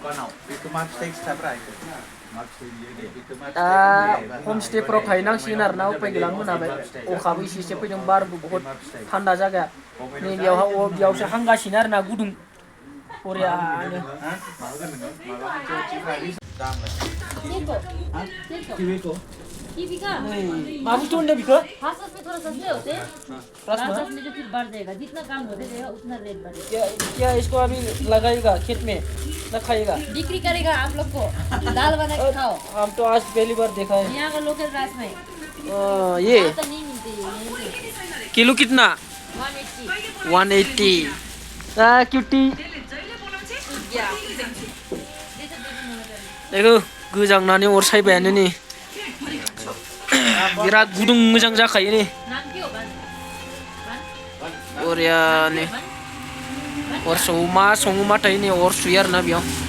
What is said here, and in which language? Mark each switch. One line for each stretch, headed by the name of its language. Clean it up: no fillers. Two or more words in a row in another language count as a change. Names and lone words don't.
Bodo: दा हमस्टेफोराव थाहैनांसिगोन आरोना उपाय गैला मोनाबाय अखाबो एसे एसे फैदों बारबो बहुद थान्दा जायगाया नै बेयावसो हांगासिनो आरोना गुदुं बरियानो मा बुस्थु होनदों बेखौ
Hindi: फार्स्ट में थोड़ा सस्ते होते हैं लास्ट में जो फिर बढ़ जाएगा जितना काम होते रहेगा उतना रेट बढ़ेगा क्या इसको अभी लगाएगा खेत में न खाएगा बिक्री करेगा आप लोग को दाल बना के खाओ हम तो आज पहली बार देखा है यहाँ का
English: local rice
Hindi: में ये तो नहीं मिलते किलो कितना 180 क्यूटी देखो
Bodo: गोजांनानै अर सायबायानो नै बिराद गुदुं मोजां जाखायो नै बरियानो अर सङोबाथाय नै अर सुयो आरोना बेयाव